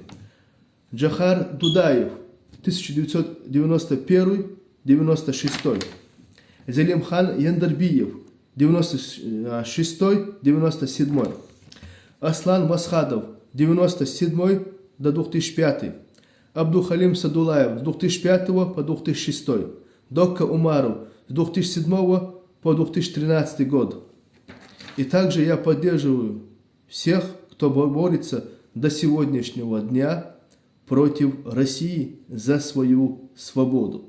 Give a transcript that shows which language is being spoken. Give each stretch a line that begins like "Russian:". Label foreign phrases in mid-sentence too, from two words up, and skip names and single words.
Russian: Джахар Дудаев, 1991-96. Зелимхан Яндарбиев, 96-97. Аслан Масхадов, 97 до 2005. Абдухалим Садулаев, с 2005 по 2006. Докка Умаров, с 2007 по 2013 год. И также я поддерживаю всех, кто борется до сегодняшнего дня против России за свою свободу.